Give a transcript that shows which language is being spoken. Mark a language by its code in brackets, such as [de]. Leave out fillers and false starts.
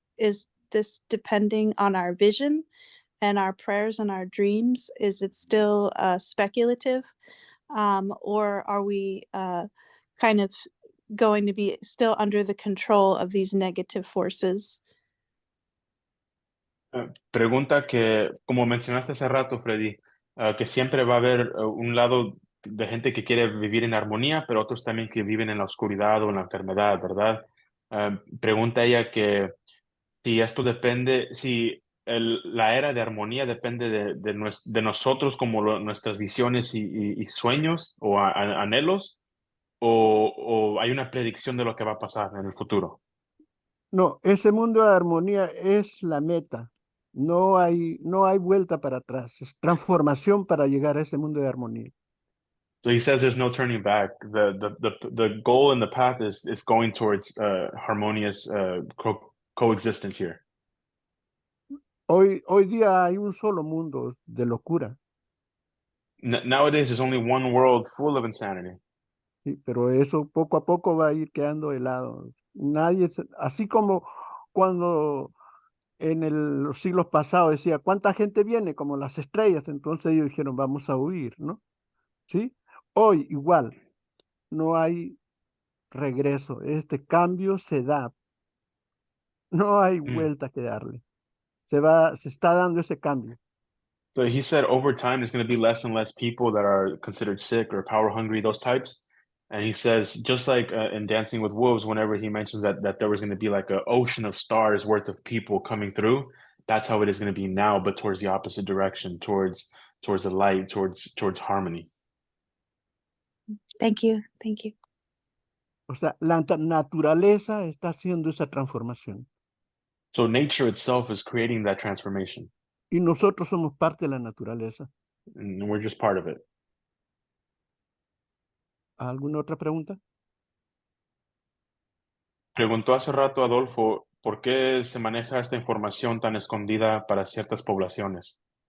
[en] Is this depending on our vision and our prayers and our dreams? Is it still speculative? Or are we kind of going to be still under the control of these negative forces? [es] Pregunta que, como mencionaste hace rato, Freddy, que siempre va a haber un lado de gente que quiere vivir en armonía, pero otros también que viven en la oscuridad o en la enfermedad, ¿verdad? Pregunta ella que si esto depende, si la era de armonía depende de nosotros como nuestras visiones y sueños o anhelos, o hay una predicción de lo que va a pasar en el futuro. No, ese mundo de armonía es la meta. No hay vuelta para atrás. Es transformación para llegar a ese mundo de armonía. [en] So he says there's no turning back. The goal and the path is going towards harmonious coexistence here. [es] Hoy día hay un solo mundo de locura, [en] Nowadays, there's only one world full of insanity. [es] ¿sí? Pero eso poco a poco va a ir quedando de lado. Así como cuando los siglos pasados decía, ¿cuánta gente viene? Como las estrellas. Entonces ellos dijeron, vamos a huir, ¿no? ¿Sí? Hoy igual, no hay regreso. Este cambio se da. No hay Mm. vuelta que darle. Se está dando ese cambio. [en] So he said over time, there's going to be less and less people that are considered sick or power hungry, those types. And he says, just like in Dancing with Wolves, whenever he mentions that there was going to be like an ocean of stars worth of people coming through, that's how it is going to be now, but towards the opposite direction, towards the light, towards harmony. Thank you. Thank you. [es] O sea, la naturaleza está haciendo esa transformación. [en] So nature itself is creating that transformation, [es] Y nosotros somos parte de la naturaleza. [en] and we're just part of it. [es] ¿Alguna otra pregunta? Preguntó hace rato Adolfo, ¿por qué se maneja esta información tan escondida para ciertas poblaciones?